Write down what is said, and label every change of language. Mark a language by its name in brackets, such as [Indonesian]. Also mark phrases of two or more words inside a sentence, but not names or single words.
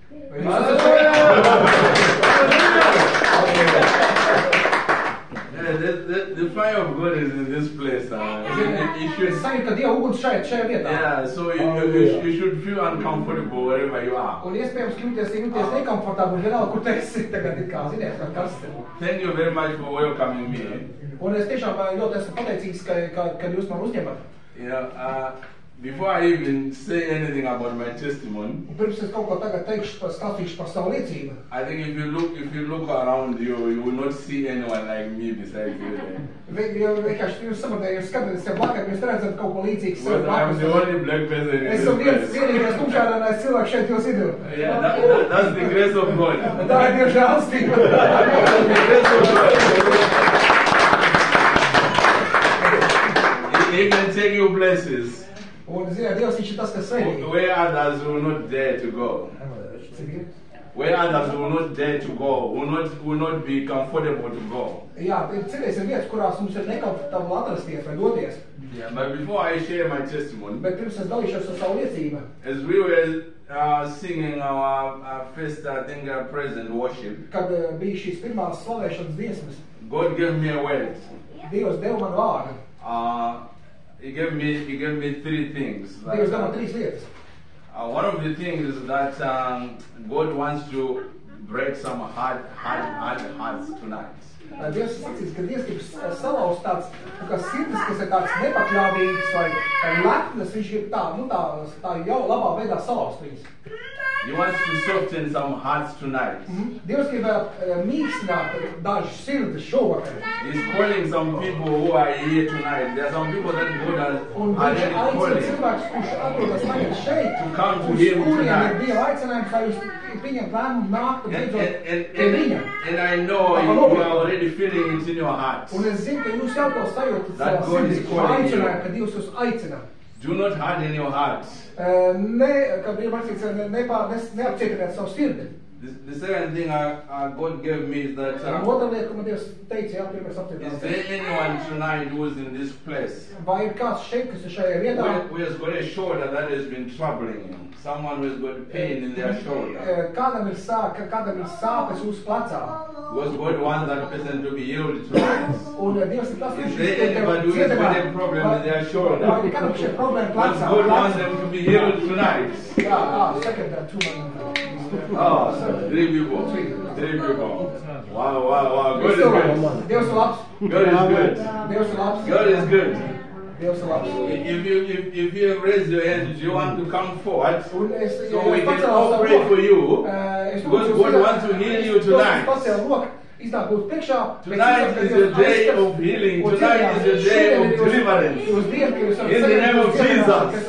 [English] The fire of God is in this place. Yeah, so you should feel uncomfortable wherever you are. Thank you very much for welcoming me. [Latvian] Un es tiešām ļoti esmu pateicīgs, ka jūs man uzņemat. [English] Before I even say anything about my testimony, [Latvian] Pirms es kaut ko tagad stāstīšu par savu liecību. [English] I think if you look around you will not see anyone like me besides you. [Latvian] Vienkārši jūs saprotat, jūs skatāties sev blakā, jūs redzat kaut ko līdzīgu sev [English] I'm the only black person in [Latvian] Es [English] this [Latvian] esmu [English] place. [Latvian] vienīgais tumšādainais cilvēks šeit jūs vidū. [English] Yeah, that's the grace of God. [Latvian] Tā ir Dieva žēlastība. [English] The grace of God. He can take you places [Latvian] Un, zināt, Dievs viņš ir tas, kas svētī. [English] where others will not dare to go. where others will not dare to go, will not be comfortable to go. [Latvian] Jā, cerēsim vietas, kurās mums ir nekomfortabli atrasties vai doties. [English] Yeah, but before I share my testimony, [Latvian] Bet pirms es dalīšos ar savu liecību, [English] as we were singing our first, I think, praise and worship, [Latvian] kad bija šīs pirmās slavēšanas dziesmas, [English] God gave me a word. [Latvian] Dievs deva man vārdu. [English] He gave me three things. [Latvian] Dievs deva man 3 lietas. [English] One of the things is that God wants to break some hard hearts tonight. [Latvian] Dievs sacīs, ka Dievs grib salauzt tāds, sirdis, kas ir tāds nepakļāvīgs vai lepnas, viņš grib tā jau labā veidā salauzt viņus. [English] He wants to soften some hearts tonight. [Latvian] Dievs grib mīkstināt dažas sirdis šovakar. [English] He's calling some people who are here tonight. There are some people that God has [Latvian] Un viņš [English] already [Latvian] aicina [English] calling [Latvian] cilvēkus, kurš atrodas tagad šeit, [English] to come to [Latvian] uz [English] him [Latvian] kuriem ir [English] tonight. [Latvian] Dieva aicinājums, lai jūs pieņemt lēmumu nākt un beidzot pie viņa. [English] And I know you are already feeling it in your heart. [Latvian] Un es zinu, ka jūs jau to sajūtat [English] That [Latvian] savā [English] God [Latvian] sirdī, [English] is calling you. [Latvian] aicinājumu, ka Dievs jūs aicina. [English] Do not harden your heart. [Latvian] Kā bija rakstīts, neapcietiniet savu sirdi. [English] The second thing God gave me is that [Latvian] Un otra lieta, ko man Dievs teica, jā, pirmais [English] is [Latvian] apcietināt. [English] there anyone tonight who is in this place [Latvian] Vai ir kāds šeit, kas ir šajā vietā? [English] who has got a shoulder that has been troubling him? Someone who has got pain in their shoulder. [Latvian] Kādam ir sāpes uz plecā. [English] Because God wants that person to be healed tonight. [Latvian] Un Dievs ir tas, [English] Is there anybody who has got a problem with their shoulder? [Latvian] Vai ir kādam šeit problēma [English] Because [Latvian] plecā? [English] God wants them to be healed tonight. Jā, second that two man. Oh, 3 people. 3 people. Wow. God is good. [Latvian] Dievs ir labs. [English] God is good. [Latvian] Dievs ir labs. [English] God is good. [Latvian] Dievs ir labs. [English] If you raise your hand, do you want to come forward? [Latvian] Un es, [English] So we can all pray for you. Because God wants to heal you tonight. Tonight is a day of healing. Tonight is a day of deliverance. In the name of Jesus.